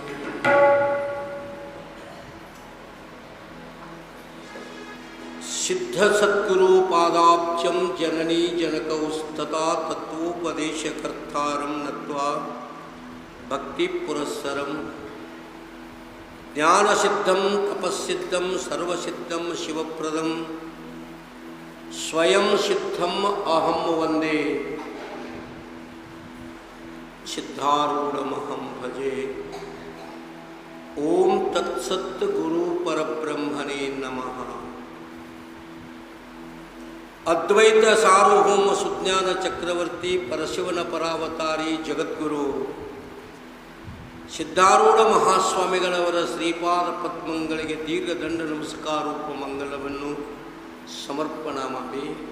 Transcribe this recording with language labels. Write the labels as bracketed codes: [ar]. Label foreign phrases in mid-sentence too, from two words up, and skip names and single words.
[sa] ಸಿದ್ಧ ಸದ್ಗುರು ಪಾದಾಬ್ಜಂ ಜನನೀ ಜನಕೌಸ್ತತಾ ತತ್ವೋಪದೇಶಕರ್ತಾರಂ ನತ್ವಾ ಭಕ್ತಿ ಪುರಸ್ಸರಂ ಜ್ಞಾನಸಿದ್ಧಂ ತಪಸ್ಸಿದ್ಧಂ ಸರ್ವಸಿದ್ಧಂ ಶಿವಪ್ರದಂ ಸ್ವಯಂ ಸಿದ್ಧಂ ಅಹಂ ವಂದೇ ಸಿದ್ಧಾರೂಢಮಹಂ ಭಜೆ. ಓಂ ತತ್ಸತ್ ಗುರು ಪರಬ್ರಹ್ಮಣೇ ನಮಃ. [kn] ಅದ್ವೈತ ಸಾರ್ವಭೌಮ ಸುಜ್ಞಾನ ಚಕ್ರವರ್ತಿ ಪರಶಿವನ ಪರಾವತಾರಿ ಜಗದ್ಗುರು ಸಿದ್ಧಾರೂಢ ಮಹಾಸ್ವಾಮಿಗಳವರ ಶ್ರೀಪಾದ ಪದ್ಮಗಳಿಗೆ ದೀರ್ಘದಂಡ ನಮಸ್ಕಾರೋಪ ಮಂಗಲವನ್ನು ಸಮರ್ಪಣ ಮಾಡಿ,